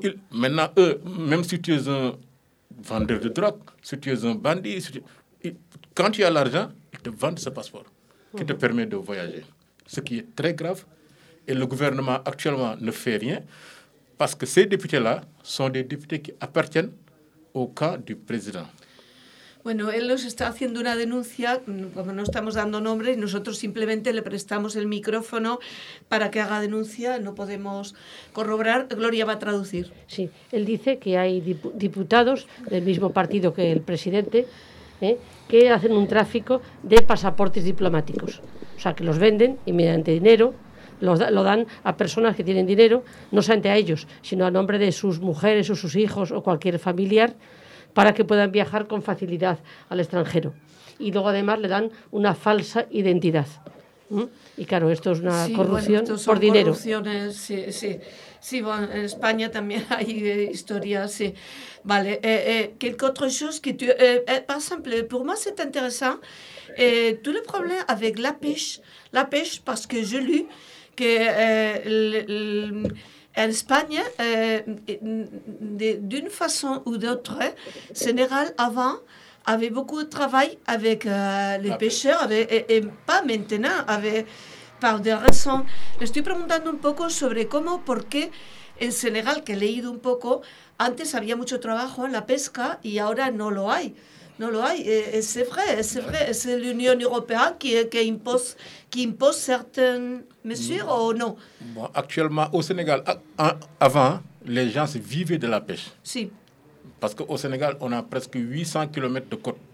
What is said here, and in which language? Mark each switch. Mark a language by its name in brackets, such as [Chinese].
[French] Maintenant, eux, même si tu es un vendeur de drogue, si tu es un bandit, quand tu as l'argent, ils te vendent ce passeport qui te permet de voyager. Ce qui est très grave, et le gouvernement actuellement ne fait rien, parce que ces députés-là sont des députés qui appartiennent au camp du président. [Spanish] Bueno, él nos está haciendo una denuncia, como no estamos dando nombres, nosotros simplemente le prestamos el micrófono para que haga denuncia, no podemos corroborar. Gloria va a traducir. Sí, él dice que hay diputados del mismo partido que el presidente, que hacen un tráfico de pasaportes diplomáticos. O sea, que los venden y mediante dinero lo dan a personas que tienen dinero, no solamente a ellos, sino a nombre de sus mujeres o sus hijos o cualquier familiar, para que puedan viajar con facilidad al extranjero. Y luego, además, le dan una falsa identidad. Y claro, esto es una corrupción bueno, por dinero. Sí, bueno, en España también hay historias, sí. Vale, [French] quelque autre chose que tu... par exemple, pour moi c'est intéressant, tout le problème avec la pêche, parce que j'ai lu que en Espagne, d'une façon ou d'autre, Sénégal avant avait beaucoup de travail avec les pêcheurs, avec, et pas maintenant, avec, par des raisons. [Spanish] Le estoy preguntando un poco sobre cómo, por qué en Senegal, que he leído un poco, antes había mucho trabajo en la pesca y ahora no lo hay. No lo hay, [French] c'est vrai, es l'Union européenne qui impose certaines mesures ou non? Bon, actuellement, au Sénégal, avant, les gens vivaient de la pêche. Si. Parce qu'au Sénégal, on a presque 800 km de côte.